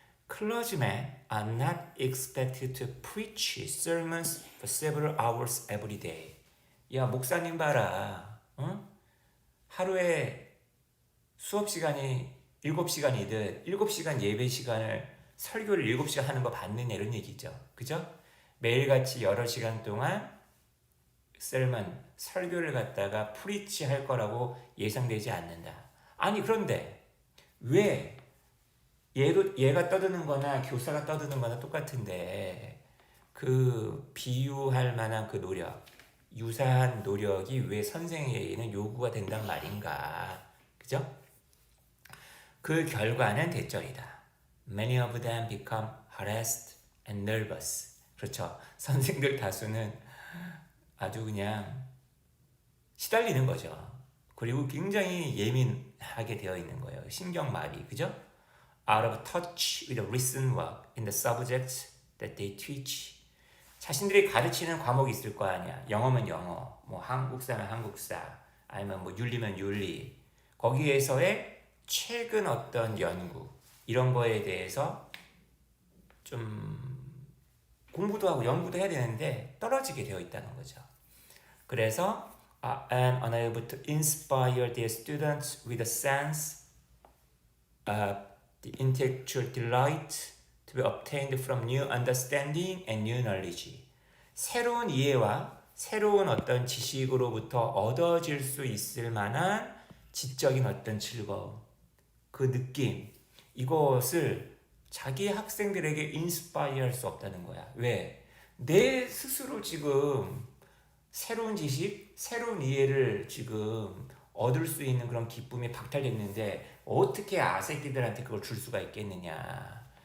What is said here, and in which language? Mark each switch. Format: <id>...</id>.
<en>Clergymen are not expected to preach sermons for several hours every day.</en> <ko>야 목사님 봐라. 하루에 수업 시간이 7시간이든 7시간 예배 시간을 설교를 7시간 하는 거 받느냐 이런 얘기죠. 그죠? 매일같이 여러 시간 동안 설교를 갖다가 프리치 할 거라고 예상되지 않는다. 아니 그런데 왜 얘가 떠드는 거나 교사가 떠드는 거나 똑같은데 그 비유할 만한 그 노력, 유사한 노력이 왜 선생에게는 요구가 된단 말인가. 그죠? 그 결과는 대절이다.</ko> <en>Many of them become harassed and nervous.</en> <ko>그렇죠. 선생들 다수는 아주 그냥 시달리는 거죠. 그리고 굉장히 예민하게 되어 있는 거예요. 신경마비, 그죠?</ko> <en>Out of touch with the recent work in the subjects that they teach.</en> <ko>자신들이 가르치는 과목이 있을 거 아니야. 영어면 영어, 뭐 한국사면 한국사, 아니면 뭐 윤리면 윤리. 거기에서의 최근 어떤 연구 이런 거에 대해서 좀 공부도 하고 연구도 해야 되는데 떨어지게 되어 있다는 거죠. 그래서</ko> <en>and unable to inspire their students with a sense of the intellectual delight to be obtained from new understanding and new knowledge.</en> <ko>새로운 이해와 새로운 어떤 지식으로부터 얻어질 수 있을 만한 지적인 어떤 즐거움. 그 느낌, 이것을 자기 학생들에게 인스파이어 할 수 없다는 거야. 왜? 내 스스로 지금 새로운 지식, 새로운 이해를 지금 얻을 수 있는 그런 기쁨이 박탈됐는데 어떻게 아새끼들한테 그걸 줄 수가 있겠느냐.</ko>